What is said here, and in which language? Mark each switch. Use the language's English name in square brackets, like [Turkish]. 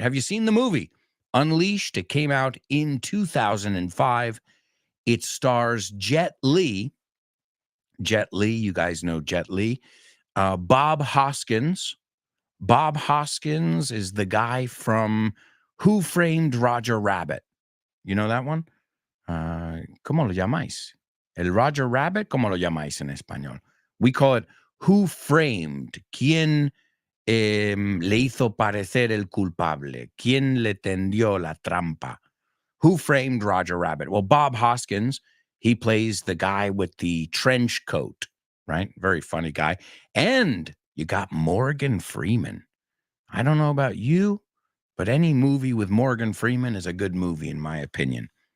[English] Have you seen the movie Unleashed? It came out in 2005. It stars Jet Li. Jet Li, you guys know Jet Li. Bob Hoskins. Bob Hoskins is the guy from Who Framed Roger Rabbit. You know that one? [Spanish] ¿Cómo lo llamáis? El Roger Rabbit, ¿cómo lo llamáis en español? [English] We call it Who Framed. [Spanish] ¿Quién le hizo parecer el culpable? ¿Quién le tendió la trampa? [English] Who Framed Roger Rabbit? Well, Bob Hoskins, he plays the guy with the trench coat, right? Very funny guy. And you got Morgan Freeman. I don't know about you, but any movie with Morgan Freeman is a good movie, in my opinion.